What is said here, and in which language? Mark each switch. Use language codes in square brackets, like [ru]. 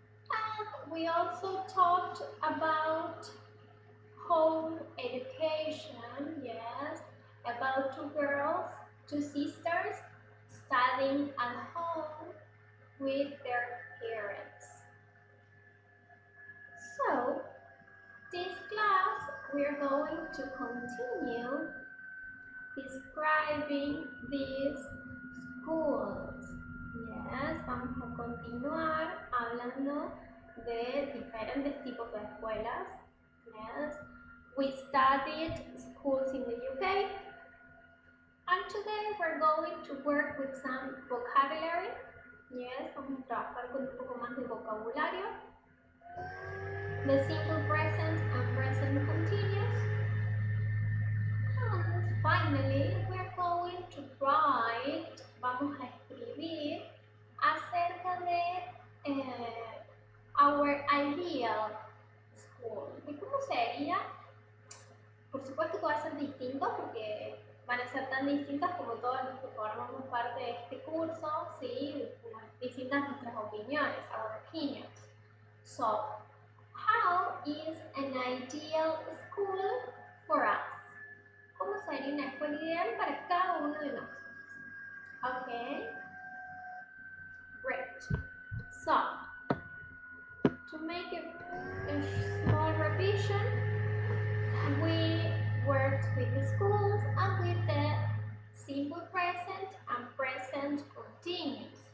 [en] And we also talked about home education, yes, about 2 girls, 2 sisters studying at home with their parents. So, this class we're going to continue describing these schools. [es] Yes, vamos a continuar hablando de diferentes tipos de escuelas. [en] Yes, we studied schools in the UK, and today we're going to work with some vocabulary. [es] Yes, vamos a trabajar con un poco más de vocabulario. [en] The simple present and present continuous. And finally, we're going to write, [es] vamos a escribir acerca de [en] our ideal school. [es] ¿Y cómo sería? Por supuesto que va a ser distinto porque van a ser tan distintas como todos los que formamos parte de este curso, ¿sí? Distintas nuestras opiniones, [en] our opinions. So, how is an ideal school for us? [es] ¿Cómo sería una escuela ideal para cada uno de nosotros? [en] Okay? Great. So, to make a small revision, we worked with the schools and with the simple present and present continuous.